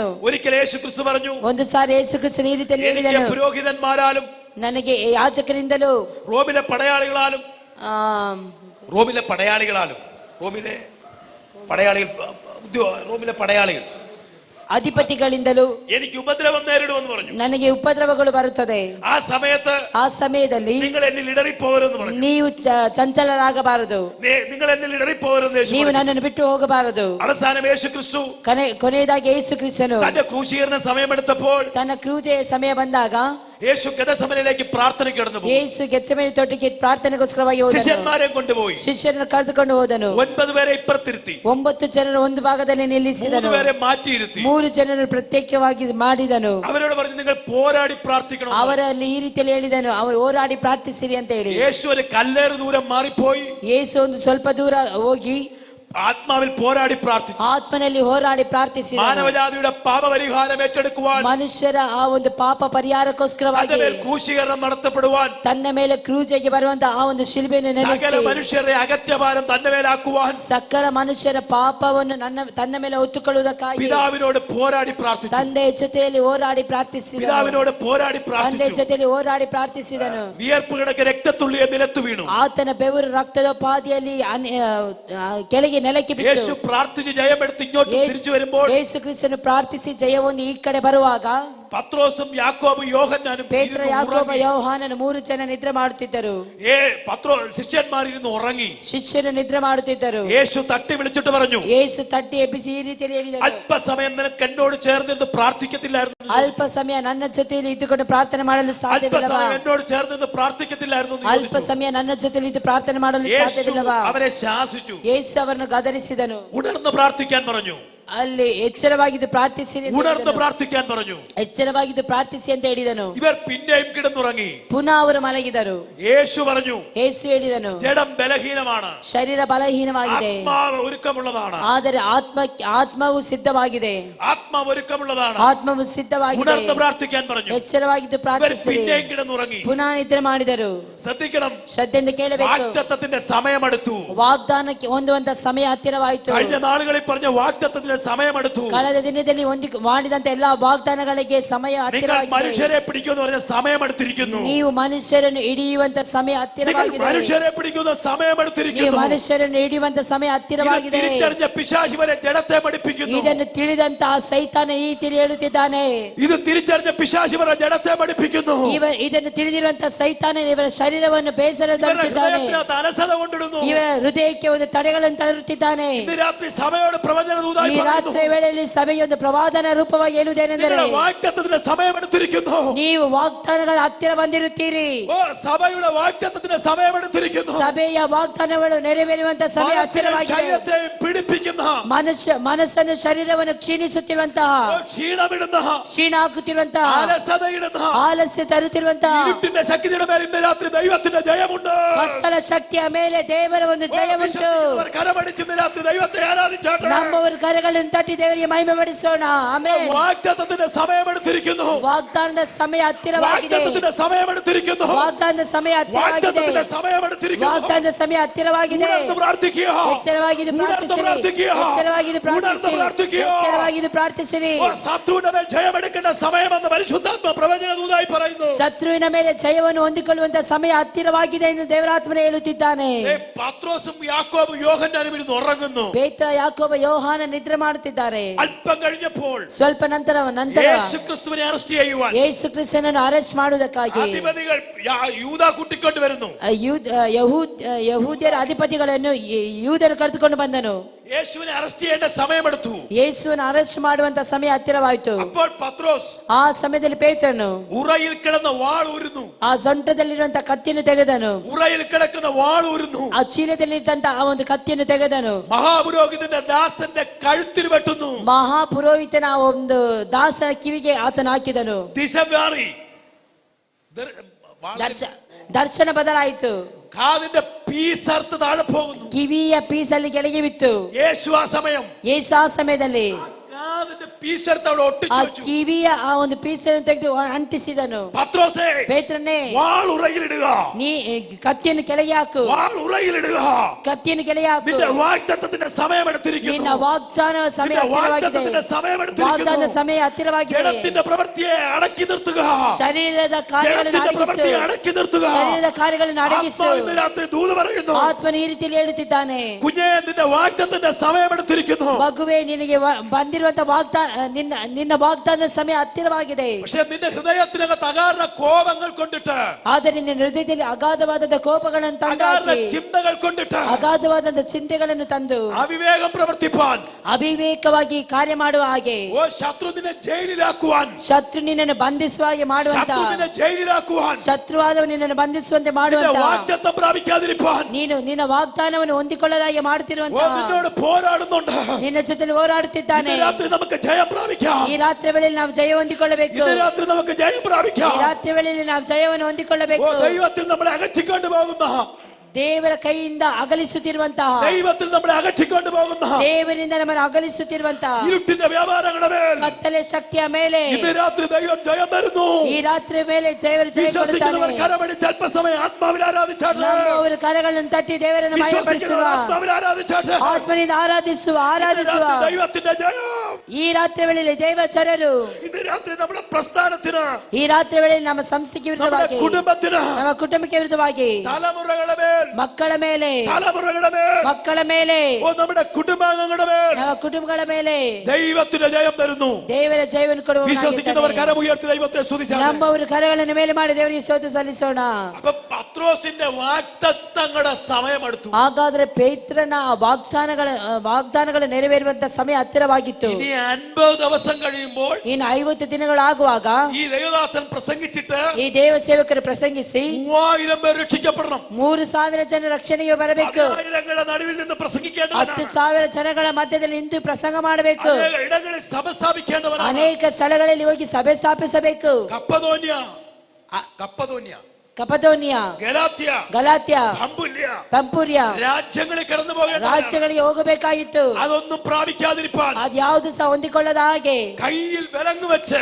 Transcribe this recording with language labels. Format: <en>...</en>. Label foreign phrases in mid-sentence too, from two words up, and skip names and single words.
<ml>ഒരിക്കൽ യേശു ಕ್ರಿസ്തു പറഞ്ഞു,</ml> <kn>ಒಂದು ಸಾರಿ ಯೇಸು ಕ್ರಿಸ್ತನು ಈ ರೀತಿಯಲ್ಲಿ</kn> <ml>എനിക്ക്</ml> <kn>ಹೇಳಿದನು,</kn> <ml>പുരോഹിതന്മാരാലും</ml> <kn>ನನಗೆ ಯಾಜಕರಿಂದಲೂ</kn> <ml>റോമിലെ പടയാളികളാലും</ml> <kn>ಆ,</kn> <ml>റോമിലെ പടയാളികൾ</ml> <kn>ಅಧಿಪತಿಗಳಿಂದಲೂ</kn> <ml>എനിക്ക് ഉപദ്രവം നേരിടുമെന്ന് പറഞ്ഞു.</ml> <kn>ನನಗೆ ಉಪದ್ರವಗಳು ಬರುತ್ತದೆ. ಆ ಸಮಯದಲ್ಲಿ</kn> <ml>നിങ്ങൾ എന്നിൽ ഇടറിപ്പോകരുതെന്ന് പറഞ്ഞു.</ml> <kn>ನೀವು ಚಂಚಲರಾಗಬಾರದು,</kn> <ml>നിങ്ങൾ എന്നിൽ ഇടറിപ്പോകരുതെന്ന് യേശു</ml> <kn>ನೀವು</kn> <ml>പറഞ്ഞു.</ml> <kn>ನನ್ನನ್ನು ಬಿಟ್ಟು ಹೋಗಬಾರದು.</kn> <ml>അവസാനം യേശു ക്രിസ്തു</ml> <kn>ಕೊನೆಯದಾಗಿ ಯೇಸು ಕ್ರಿಸ್ತನು</kn> <ml>തന്റെ ക്രൂശീകരണ സമയമെടുത്തപ്പോൾ</ml> <kn>ತನ್ನ ಕ್ರೂಜೆಯ ಸಮಯ ಬಂದಾಗ</kn> <ml>യേശു ഗെത്സമനയിലേക്ക് പ്രാർത്ഥനയ്ക്ക് കടന്നു പോയി.</ml> <kn>ಯೇಸು ಗೆತ್ಸೆಮನೆ ತೋಟಕ್ಕೆ ಪ್ರಾರ್ಥನೆಗೋಸ್ಕರವಾಗಿ ಹೋದನು.</kn> <ml>ശിഷ്യന്മാരെ കൊണ്ടുപോയി.</ml> <kn>ಶಿಷ್ಯರನ್ನು ಕರೆದುಕೊಂಡು ಹೋದನು.</kn> <ml>9 പേരെ ഇപ്പുറത്തിരുത്തി,</ml> <kn>9 ಜನರು ಒಂದು ಭಾಗದಲ್ಲಿ ನಿಲ್ಲಿಸಿದನು.</kn> <ml>3 പേരെ മാറ്റിയിരുത്തി.</ml> <kn>3 ಜನರು ಪ್ರತ್ಯೇಕವಾಗಿ ಮಾಡಿದನು.</kn> <ml>അവരോട് പറഞ്ഞു, നിങ്ങൾ പോരാടി പ്രാർത്ഥിക്കണം.</ml> <kn>ಅವರಲ್ಲಿ ಈ ರೀತಿಯಲ್ಲಿ ಹೇಳಿದನು, ಅವರು ಹೋರಾಡಿ ಪ್ರಾರ್ಥಿಸಿರಿ ಅಂತ ಹೇಳಿ.</kn> <ml>യേശു ഒരു കല്ലേറ് ദൂരം മാറിപ്പോയി.</ml> <kn>ಯೇಸು ಒಂದು ಸ್ವಲ್ಪ ದೂರ ಹೋಗಿ</kn> <ml>ആത്മാവിൽ പോരാടി പ്രാർത്ഥിച്ചു.</ml> <kn>ಆತ್ಮನಲ್ಲಿ ಹೋರಾಡಿ ಪ್ರಾರ್ಥಿಸಿದನು.</kn> <ml>മാനവജാതിയുടെ പാപപരിഹാരം ഏറ്റെടുക്കുവാൻ,</ml> <kn>ಮನುಷ್ಯರ ಆ ಒಂದು ಪಾಪ ಪರಿಹಾರಕ್ಕೋಸ್ಕರವಾಗಿ</kn> <ml>തന്റെ മേൽ ക്രൂശീകരണം നടത്തപ്പെടുവാൻ,</ml> <kn>ತನ್ನ ಮೇಲೆ ಕ್ರೂಜೆಗೆ ಬರುವಂತ ಆ ಒಂದು ಶಿಲುಬೆಯನ್ನು</kn> <ml>സകല</ml> <kn>ನೆನೆಸಿ</kn> <ml>മനുഷ്യരുടെ അകത്യഭാരം തന്റെ മേലാക്കുവാൻ</ml> <kn>ಸಕಲ ಮನುಷ್ಯರ ಪಾಪವನ್ನು ತನ್ನ ಮೇಲೆ ಹೊತ್ತುಕೊಳ್ಳುವುದಕ್ಕಾಗಿ</kn> <ml>പിതാവിനോട് പോരാടി പ്രാർത്ഥിച്ചു.</ml> <kn>ತಂದೆಯ ಜೊತೆಯಲ್ಲಿ ಹೋರಾಡಿ ಪ್ರಾರ್ಥಿಸಿದನು.</kn> <ml>പിതാവിനോട് പോരാടി</ml> <kn>ತಂದೆಯ</kn> <ml>പ്രാർത്ഥിച്ചു.</ml> <kn>ಜೊತೆಯಲ್ಲಿ ಹೋರಾಡಿ ಪ್ರಾರ್ಥಿಸಿದನು.</kn> <ml>വിയർപ്പ് കിടക്കെ രക്തത്തുള്ളിയെ നിലത്തു വീണു.</ml> <kn>ಆತನ ಬೆವರು ರಕ್ತದ ಪಾದಿಯಲ್ಲಿ ಕೆಳಗೆ ನೆಲಕ್ಕೆ ಬಿತ್ತು.</kn> <ml>യേശു പ്രാർത്ഥിച്ച് ജയമെടുത്ത് ഇങ്ങോട്ട് തിരിച്ചു വരുമ്പോൾ</ml> <kn>ಯೇಸು ಕ್ರಿಸ್ತನು ಪ್ರಾರ್ಥಿಸಿ ಜಯವನ್ನು ಈ ಕಡೆ ಬರುವಾಗ</kn> <ml>പത്രോസും യാക്കോബും യോഹന്നാനും</ml> <kn>ಪೇತ್ರ, ಯಾಕೋಬ, ಯೋಹಾನನು 3 ಜನ ನಿದ್ರೆ ಮಾಡುತ್ತಿದ್ದರು.</kn> <ml>ശിഷ്യന്മാരിരുന്ന് ഉറങ്ങി.</ml> <kn>ಶಿಷ್ಯರು ನಿದ್ರೆ ಮಾಡುತ್ತಿದ್ದರು.</kn> <ml>യേശു തട്ടി വിളിച്ചിട്ട് പറഞ്ഞു,</ml> <kn>ಯೇಸು ತಟ್ಟಿ ಎಬ್ಬಿಸಿ ಈ ರೀತಿಯಲ್ಲಿ ಹೇಳಿದರು,</kn> <ml>അല്പസമയം നിനക്ക് എന്നോട് ചേർന്നിരുന്ന് പ്രാർത്ഥിക്കത്തില്ലായിരുന്നു?</ml> <kn>ಅಲ್ಪ ಸಮಯ ನನ್ನ ಜೊತೆಯಲ್ಲಿ ಇದ್ದುಕೊಂಡು ಪ್ರಾರ್ಥನೆ ಮಾಡಲು ಸಾಧ್ಯವಿಲ್ಲವಾ?</kn> <ml>അല്പസമയം എന്നോട് ചേർന്നിരുന്ന് പ്രാർത്ഥിക്കത്തില്ലായിരുന്നു?</ml> <kn>ಅಲ್ಪ ಸಮಯ ನನ್ನ ಜೊತೆಯಲ್ಲಿ ಇದ್ದು ಪ್ರಾರ್ಥನೆ ಮಾಡಲು ಸಾಧ್ಯವಿಲ್ಲವಾ?</kn> <ml>അവരെ ശാസിച്ചു.</ml> <kn>ಯೇಸು ಅವರನ್ನು ಗದರಿಸಿದನು.</kn> <ml>ഉണർന്ന് പ്രാർത്ഥിക്കാൻ പറഞ്ഞു.</ml> <kn>ಅಲ್ಲಿ ಎಚ್ಚರವಾಗಿದ್ದು ಪ್ರಾರ್ಥಿಸಿ</kn> <ml>ഉണർന്ന് പ്രാർത്ഥിക്കാൻ പറഞ്ഞു.</ml> <kn>ಎಚ್ಚರವಾಗಿದ್ದು ಪ್ರಾರ್ಥಿಸಿ ಅಂತ ಹೇಳಿದನು.</kn> <ml>ഇവർ പിന്നെയും കിടന്നുറങ്ങി.</ml> <kn>ಪುನಃ ಅವರು ಮಲಗಿದರು.</kn> <ml>യേശു പറഞ്ഞു,</ml> <kn>ಯೇಸು ಹೇಳಿದನು,</kn> <ml>ജഡം ബലഹീനമാണ്,</ml> <kn>ಶರೀರ ಬಲಹೀನವಾಗಿದೆ,</kn> <ml>ആത്മാവ് ഒരുക്കമുള്ളതാണ്.</ml> <kn>ಆದರೆ ಆತ್ಮವು ಸಿದ್ಧವಾಗಿದೆ.</kn> <ml>ആത്മാവ് ഒരുക്കമുള്ളതാണ്.</ml> <kn>ಆತ್ಮವು ಸಿದ್ಧವಾಗಿದೆ.</kn> <ml>ഉണർന്ന് പ്രാർത്ഥിക്കാൻ പറഞ്ഞു.</ml> <kn>ಎಚ್ಚರವಾಗಿದ್ದು</kn> <ml>ഇവർ</ml> <kn>ಪ್ರಾರ್ಥಿಸಿರಿ.</kn> <ml>പിന്നെയും കിടന്നുറങ്ങി.</ml> <kn>ಪುನಃ ನಿದ್ರೆ ಮಾಡಿದರು.</kn> <ml>ശ്രദ്ധിക്കണം,</ml> <kn>ಶ್ರದ್ಧೆಯಿಂದ ಕೇಳಬೇಕು.</kn> <ml>വാഗ്ദത്തത്തിന്റെ സമയമെടുത്തു.</ml> <kn>ವಾಗ್ದಾನಕ್ಕೆ ಹೊಂದುವಂತ ಸಮಯ ಹತ್ತಿರವಾಯಿತು.</kn> <ml>കഴിഞ്ഞ നാളുകളിൽ പറഞ്ഞ വാഗ്ദത്തത്തിന്റെ സമയമെടുത്തു.</ml> <kn>ಕಳೆದ ದಿನದಲ್ಲಿ ಮಾಡಿದಂತ ಎಲ್ಲಾ ವಾಗ್ದಾನಗಳಿಗೆ ಸಮಯ</kn> <ml>നിങ്ങൾ</ml> <kn>ಹತ್ತಿರವಾಗಿದೆ.</kn> <ml>മനുഷ്യരെ പിടിക്കുമെന്ന് പറഞ്ഞ സമയമെടുത്തിരിക്കുന്നു.</ml> <kn>ನೀವು ಮನುಷ್ಯರನ್ನು ಹಿಡಿಯುವಂತ ಸಮಯ ಹತ್ತಿರವಾಗಿದೆ.</kn> <ml>മനുഷ്യരെ പിടിക്കുന്ന</ml> <kn>ನೀವು</kn> <ml>സമയമെടുത്തിരിക്കുന്നു.</ml> <kn>ಮನುಷ್ಯರನ್ನು ಹಿಡಿಯುವಂತ ಸಮಯ ಹತ್ತಿರವಾಗಿದೆ.</kn> <ml>തിരിച്ചറിഞ്ഞ പിശാച് ഇവരെ ജഡത്തെ പഠിപ്പിക്കുന്നു.</ml> <kn>ಇದನ್ನು ತಿಳಿದಂತಹ ಸೈತಾನ ಈ ತಿಳಿ ಹೇಳುತ್ತಿದ್ದಾನೆ.</kn> <ml>ഇത് തിരിച്ചറിഞ്ഞ പിശാച് ഇവരെ ജഡത്തെ പഠിപ്പിക്കുന്നു.</ml> <kn>ಇದನ್ನು ತಿಳಿದಿರುವಂತಹ ಸೈತಾನ ಇವರ ಶರೀರವನ್ನು ಬೇಸರ ತರುತ್ತಿದ್ದಾನೆ.</kn> <ml>അലസത കൊണ്ടിടുന്നു.</ml> <kn>ಇವರ ಹೃದಯಕ್ಕೆ ಒಂದು ತಡೆಗಳನ್ನು ತರುತ್ತಿದ್ದಾನೆ.</kn> <ml>ഇന്ന് രാത്രി സഭയോട് പ്രവചന ദൂതായി</ml> <kn>ಈ ರಾತ್ರಿ ವೇಳೆಯಲ್ಲಿ ಸಭೆಯೊಂದು ಪ್ರವಾದನ ರೂಪವಾಗಿ ಹೇಳುವುದೇನೆಂದರೆ</kn> <ml>നിങ്ങളുടെ വാഗ്ദത്തത്തിന്റെ സമയമെടുത്തിരിക്കുന്നു.</ml> <kn>ನೀವು ವಾಗ್ದಾನಗಳ ಹತ್ತಿರ ಬಂದಿರುತ್ತೀರಿ.</kn> <ml>ഓ സഭയുടെ വാഗ്ദത്തത്തിന്റെ സമയമെടുത്തിരിക്കുന്നു.</ml> <kn>ಸಭೆಯ ವಾಗ್ದಾನಗಳು ನೆರವೇರುವಂತ ಸಮಯ ಹತ್ತಿರವಾಗಿದೆ.</kn> <ml>ശരീരത്തെയും പീഡിപ്പിക്കുന്ന</ml> <kn>ಮನಸ್ಸನ್ನು ಶರೀರವನ್ನು ಕ್ಷೀಣಿಸುತ್ತಿರುವಂತಹ</kn> <ml>ക്ഷീണമിടുന്ന</ml> <kn>ಕ್ಷೀಣ ಹಾಕುತ್ತಿರುವಂತಹ</kn> <ml>അലസതയിടുന്ന</ml> <kn>ಆಲಸ್ಯ ತರುತ್ತಿರುವಂತಹ</kn> <ml>ഇരുട്ടിന്റെ ശക്തിയുടെ മേൽ ഇന്ന് രാത്രി ദൈവത്തിന്റെ ജയമുണ്ട്.</ml> <kn>ಕತ್ತಲ ಶಕ್ತಿಯ ಮೇಲೆ ದೇವರ ಒಂದು ಜಯವುಂಟು.</kn> <ml>അവർ കരമടിച്ച് ഇന്ന് രാത്രി ദൈവത്തെ ആരാധിച്ചാട്ടെ.</ml> <kn>ನಮ್ಮವರ ಕರಗಳನ್ನು ತಟ್ಟಿ ದೇವರಿಗೆ ಮಹಿಮೆ ಪಡಿಸೋಣ. ಆಮೆನ್.</kn> <ml>വാഗ്ദത്തത്തിന്റെ സമയമെടുത്തിരിക്കുന്നു.</ml> <kn>ವಾಗ್ದಾನದ ಸಮಯ ಹತ್ತಿರವಾಗಿದೆ.</kn> <ml>വാഗ്ദത്തത്തിന്റെ സമയമെടുത്തിരിക്കുന്നു.</ml> <kn>ವಾಗ್ದಾನದ ಸಮಯ ಹತ್ತಿರವಾಗಿದೆ.</kn> <ml>വാഗ്ദത്തത്തിന്റെ സമയമെടുത്തിരിക്കുന്നു.</ml> <kn>ವಾಗ್ದಾನದ ಸಮಯ ಹತ್ತಿರವಾಗಿದೆ.</kn> <ml>ഉണർന്ന് പ്രാർത്ഥിക്കുക.</ml> <kn>ಎಚ್ಚರವಾಗಿದ್ದು ಪ್ರಾರ್ಥಿಸಿರಿ. ಎಚ್ಚರವಾಗಿದ್ದು ಪ್ರಾರ್ಥಿಸಿರಿ. ಎಚ್ಚರವಾಗಿದ್ದು ಪ್ರಾರ್ಥಿಸಿರಿ.</kn> <ml>ഓ ശത്രുവിന്റെ മേൽ ജയമെടുക്കേണ്ട സമയമെന്ന് പരിശുദ്ധാത്മ പ്രവചന ദൂതായി പറയുന്നു.</ml> <kn>ಶತ್ರುವಿನ ಮೇಲೆ ಜಯವನ್ನು ಹೊಂದಿಕೊಳ್ಳುವಂತ ಸಮಯ ಹತ್ತಿರವಾಗಿದೆ ಎಂದು ದೇವರಾತ್ಮನೇ ಹೇಳುತ್ತಿದ್ದಾನೆ.</kn> <ml>പത്രോസും യാക്കോബും യോഹന്നാനും ഇരുന്ന് ഉറങ്ങുന്നു.</ml> <kn>ಪೇತ್ರ ಯಾಕೋಬ ಯೋಹಾನ ನಿದ್ರೆ ಮಾಡುತ್ತಿದ್ದಾರೆ.</kn> <ml>അല്പം കഴിഞ്ഞപ്പോൾ</ml> <kn>ಸ್ವಲ್ಪ ನಂತರ</kn> <ml>യേശുക്രിസ്തുവിനെ അറസ്റ്റ് ചെയ്യുവാൻ</ml> <kn>ಯೇಸು ಕ್ರಿಸ್ತನನ್ನು ಅರೆಸ್ಟ್ ಮಾಡುವುದಕ್ಕಾಗಿ</kn> <ml>അധിപതികൾ യൂദ കൂട്ടിക്കൊണ്ട് വരുന്നു.</ml> <kn>ಯಹೂದ್ಯರ ಅಧಿಪತಿಗಳನ್ನು ಯೂದರು ಕರೆದುಕೊಂಡು ಬಂದನು.</kn> <ml>യേശുവിനെ അറസ്റ്റ് ചെയ്യേണ്ട സമയമെടുത്തു.</ml> <kn>ಯೇಸುವನ್ನು ಅರೆಸ್ಟ್ ಮಾಡುವಂತ ಸಮಯ ಹತ್ತಿರವಾಯಿತು.</kn> <ml>അപ്പോൾ പത്രോസ്</ml> <kn>ಆ ಸಮಯದಲ್ಲಿ ಪೇತ್ರನು</kn> <ml>ഉറയിൽ കിടന്ന വാൾ ഊരുന്നു.</ml> <kn>ಆ ಸೊಂಟದಲ್ಲಿರುವಂತ ಕತ್ತಿಯನ್ನು ತೆಗೆದನು.</kn> <ml>ഉറയിൽ കിടക്കുന്ന വാൾ ഊരുന്നു.</ml> <kn>ಆ ಚೀಲದಲ್ಲಿದ್ದಂತ ಆ ಒಂದು ಕತ್ತಿಯನ್ನು ತೆಗೆದನು.</kn> <ml>മഹാപുരോഹിതന്റെ ദാസന്റെ കഴുത്തിൽ വെട്ടുന്നു.</ml> <kn>ಮಹಾಪುರೋಹಿತನ ಆ ಒಂದು ದಾಸನ ಕಿವಿಗೆ ಆತನ ಹಾಕಿದನು.</kn> <ml>ദിശ മാറി.</ml> <kn>ದರ್ಶನ ಬದಲಾಯಿತು.</kn> <ml>കാതിന്റെ പീസർത്ത് താഴെ പോകുന്നു.</ml> <kn>ಕಿವಿಯ ಪೀಸಲ್ಲಿ ಕೆಳಗೆ ಬಿತ್ತು.</kn> <ml>യേശു ആ സമയം</ml> <kn>ಯೇಸು ಆ ಸಮಯದಲ್ಲಿ</kn> <ml>കാതിന്റെ പീസർത്ത് അവിടെ</ml> <kn>ಆ</kn> <ml>ഒട്ടിച്ചു വെച്ചു.</ml> <kn>ಕಿವಿಯ ಆ ಒಂದು ಪೀಸನ್ನು ತೆಗೆದು ಅಂಟಿಸಿದನು.</kn> <ml>പത്രോസേ</ml> <kn>ಪೇತ್ರನೇ,</kn> <ml>വാൾ ഉറയിലിടുക.</ml> <kn>ನೀ ಕತ್ತಿಯನ್ನು ಕೆಳಗೆ ಹಾಕು.</kn> <ml>വാൾ ഉറയിലിടുക.</ml> <kn>ಕತ್ತಿಯನ್ನು ಕೆಳಗೆ ಹಾಕು.</kn> <ml>നിന്റെ വാഗ്ദത്തത്തിന്റെ സമയമെടുത്തിരിക്കുന്നു.</ml> <kn>ನಿನ್ನ ವಾಗ್ದಾನ ಸಮಯ</kn> <ml>നിന്റെ</ml> <kn>ಹತ್ತಿರವಾಗಿದೆ.</kn> <ml>വാഗ്ദത്തത്തിന്റെ സമയമെടുത്തിരിക്കുന്നു.</ml> <kn>ವಾಗ್ದಾನ ಸಮಯ ಹತ್ತಿರವಾಗಿದೆ.</kn> <ml>ജഡത്തിന്റെ പ്രവൃത്തിയെ അടക്കി നിർത്തുക.</ml> <kn>ಶರೀರದ ಕಾರ್ಯಗಳನ್ನು</kn> <ml>ജഡത്തിന്റെ</ml> <kn>ಅಡಗಿಸು.</kn> <ml>പ്രവൃത്തിയെ അടക്കി നിർത്തുക.</ml> <kn>ಶರೀರದ ಕಾರ್ಯಗಳನ್ನು ಅಡಗಿಸು.</kn> <ml>ആത്മാവ് ഇന്ന് രാത്രി ദൂത് പറയുന്നു.</ml> <kn>ಆತ್ಮನು ಈ ರೀತಿಯಲ್ಲಿ ಹೇಳುತ್ತಿದ್ದಾನೆ.</kn> <ml>കുഞ്ഞേ നിന്റെ വാഗ്ദത്തത്തിന്റെ സമയമെടുത്തിരിക്കുന്നു.</ml> <kn>ಮಗುವೆ, ನಿನಗೆ ಬಂದಿರುವಂತ ನಿನ್ನ ವಾಗ್ದಾನದ ಸಮಯ ಹತ್ತಿರವಾಗಿದೆ.</kn> <ml>പക്ഷെ നിന്റെ ഹൃദയത്തിനകത്ത് അകാരണ കോപങ്ങൾ കൊണ്ടിട്ട്,</ml> <kn>ಆದರೆ ನಿನ್ನ ಹೃದಯದಲ್ಲಿ ಅಗಾಧವಾದ ಕೋಪಗಳನ್ನು</kn> <ml>അകാരണ</ml> <kn>ತಂದು</kn> <ml>ചിന്തകൾ കൊണ്ടിട്ട്</ml> <kn>ಅಗಾಧವಾದ ಚಿಂತೆಗಳನ್ನು ತಂದು</kn> <ml>അവിവേകം പ്രവർത്തിപ്പാൻ,</ml> <kn>ಅವಿವೇಕವಾಗಿ ಕಾರ್ಯ ಮಾಡುವ ಹಾಗೆ,</kn> <ml>ഓ ശത്രു നിന്നെ ജയിലിലാക്കുവാൻ,</ml> <kn>ಶತ್ರು ನಿನ್ನನ್ನು ಬಂಧಿಸುವ ಹಾಗೆ ಮಾಡುವಂತ,</kn> <ml>ശത്രു നിന്നെ ജയിലിലാക്കുവാൻ,</ml> <kn>ಶತ್ರುವಾದವ ನಿನ್ನನ್ನು ಬಂಧಿಸುವಂತೆ</kn> <ml>നിന്റെ</ml> <kn>ಮಾಡುವಂತ,</kn> <ml>വാഗ്ദത്തം പ്രാപിക്കാതിരിപ്പാൻ,</ml> <kn>ನೀನು ನಿನ್ನ ವಾಗ್ದಾನವನ್ನು ಹೊಂದಿಕೊಳ್ಳಲಾಗಿ</kn> <ml>ഓ</ml> <kn>ಮಾಡುತ್ತಿರುವಂತ,</kn> <ml>നിന്നോട് പോരാടുന്നുണ്ട്.</ml> <kn>ನಿನ್ನ ಜೊತೆ ಹೋರಾಡುತ್ತಿದ್ದಾನೆ.</kn> <ml>ഇന്ന് രാത്രി നമുക്ക് ജയം പ്രാപിക്കാം.</ml> <kn>ಈ ರಾತ್ರಿ ವೇಳೆಯಲ್ಲಿ ನಾವು ಜಯ ಹೊಂದಿಕೊಳ್ಳಬೇಕು.</kn> <ml>ഇന്ന് രാത്രി നമുക്ക് ജയം പ്രാപിക്കാം.</ml> <kn>ಈ ರಾತ್ರಿ ವೇಳೆಯಲ್ಲಿ ನಾವು ಜಯವನ್ನು</kn> <ml>ഓ</ml> <kn>ಹೊಂದಿಕೊಳ್ಳಬೇಕು.</kn> <ml>ദൈവത്തിൽ നമ്മളെ അകറ്റിക്കൊണ്ട് പോകുന്ന,</ml> <kn>ದೇವರ ಕೈಯಿಂದ ಅಗಲಿಸುತ್ತಿರುವಂತಹ,</kn> <ml>ദൈവത്തിൽ നമ്മളെ അകറ്റിക്കൊണ്ട് പോകുന്ന</ml> <kn>ದೇವರಿಂದ ನಮ್ಮನ್ನು ಅಗಲಿಸುತ್ತಿರುವಂತಹ</kn> <ml>ഇരുട്ടിന്റെ വ്യാപാരങ്ങളുടെ മേൽ</ml> <kn>ಕತ್ತಲೆ ಶಕ್ತಿಯ ಮೇಲೆ</kn> <ml>ഇന്ന് രാത്രി ദൈവം ജയം തരുന്നു.</ml> <kn>ಈ ರಾತ್ರಿ ಮೇಲೆ ದೇವರು ಜಯ</kn> <ml>വിശ്വസിക്കുന്നവർ</ml> <kn>ಕೊಡುತ್ತಾನೆ.</kn> <ml>കരമടിച്ച് അല്പസമയം ആത്മാവിൽ ആരാധിച്ചാട്ടെ.</ml> <kn>ನಮ್ಮವರ ಕರಗಳನ್ನು ತಟ್ಟಿ ದೇವರನ್ನು ಮಹಿಮೆಪಡಿಸುವ,</kn> <ml>വിശ്വസിക്കുന്നവർ ആത്മാവിൽ ആരാധിച്ചാട്ടെ.</ml> <kn>ಆತ್ಮನಿಂದ ಆರಾಧಿಸುವ.</kn> <ml>ഇന്ന് രാത്രി ദൈവത്തിന്റെ ജയം.</ml> <kn>ಈ ರಾತ್ರಿ ವೇಳೆಯಲ್ಲಿ ದೈವಚರರು</kn> <ml>ഇന്ന് രാത്രി നമ്മുടെ പ്രസ്ഥാനത്തിന്,</ml> <kn>ಈ ರಾತ್ರಿ ವೇಳೆಯಲ್ಲಿ ನಮ್ಮ ಸಂಸ್ಥೆಗೆ</kn> <ml>നമ്മുടെ</ml> <kn>ವಿರುದ್ಧವಾಗಿ,</kn> <ml>കുടുംബത്തിന്,</ml> <kn>ನಮ್ಮ ಕುಟುಂಬಕ್ಕೆ ವಿರುದ್ಧವಾಗಿ,</kn> <ml>തലമുറകളുടെ മേൽ,</ml> <kn>ಮಕ್ಕಳ ಮೇಲೆ,</kn> <ml>തലമുറകളുടെ മേൽ,</ml> <kn>ಮಕ್ಕಳ ಮೇಲೆ,</kn> <ml>ഓ നമ്മുടെ കുടുംബാംഗങ്ങളുടെ മേൽ</ml> <kn>ನಮ್ಮ ಕುಟುಂಬಗಳ ಮೇಲೆ</kn> <ml>ദൈവത്തിന്റെ ജയം തരുന്നു.</ml> <kn>ದೇವರ ಜಯವನ್ನು ಕೊಡುವ</kn> <ml>വിശ്വസിക്കുന്നവർ കരമുയർത്തി ദൈവത്തെ സ്തുതിച്ചാട്ടെ.</ml> <kn>ನಮ್ಮವರು ಕರಗಳನ್ನು ಮೇಲೆ ಮಾಡಿ ದೇವರಿಗೆ ಸ್ತೋತ್ರ ಸಲ್ಲಿಸೋಣ.</kn> <ml>അപ്പൊ പത്രോസിന്റെ വാഗ്ദത്തങ്ങളുടെ സമയമെടുത്തു.</ml> <kn>ಹಾಗಾದ್ರೆ ಪೇತ್ರನ ವಾಗ್ದಾನಗಳು ನೆರವೇರುವಂತ ಸಮಯ ಹತ್ತಿರವಾಗಿತ್ತು.</kn> <ml>ഇനി 50 ദിവസം കഴിയുമ്പോൾ</ml> <kn>ಇನ್ನು 50 ದಿನಗಳಾಗುವಾಗ</kn> <ml>ഈ ദൈവദാസൻ പ്രസംഗിച്ചിട്ട്</ml> <kn>ಈ ದೇವ ಸೇವಕರು ಪ್ರಸಂಗಿಸಿ</kn> <ml>3000 പേർ രക്ഷിക്കപ്പെടണം.</ml> <kn>3,000 ಜನ ರಕ್ಷಣೆಗೆ ಬರಬೇಕು.</kn> <ml>10,000ങ്ങളുടെ നടുവിൽ നിന്ന് പ്രസംഗിക്കേണ്ടവനാണ്.</ml> <kn>10,000 ಜನಗಳ ಮಧ್ಯದಲ್ಲಿ ನಿಂತು ಪ್ರಸಂಗ ಮಾಡಬೇಕು.</kn> <ml>അനേക ഇടങ്ങളിൽ സഭ സ്ഥാപിക്കേണ്ടവനാണ്.</ml> <kn>ಅನೇಕ ಸ್ಥಳಗಳಲ್ಲಿ ಹೋಗಿ ಸಭೆ ಸ್ಥಾಪಿಸಬೇಕು.</kn> <ml>കപ്പദോന്യ,</ml> <kn>ಕಪದೋನಿಯ, ಗಲಾತ್ಯ, ಪಂಪುರ್ಯ</kn> <ml>രാജ്യങ്ങളിൽ കടന്നു പോകേണ്ട,</ml> <kn>ರಾಜ್ಯಗಳಿಗೆ ಹೋಗಬೇಕಾಗಿತ್ತು.</kn> <ml>അതൊന്നും പ്രാപിക്കാതിരിപ്പാൻ</ml> <kn>ಅದ್ಯಾವುದು ಸಹ ಹೊಂದಿಕೊಳ್ಳದ ಹಾಗೆ</kn> <ml>കയ്യിൽ വിലങ്ങ് വെച്ച്</ml>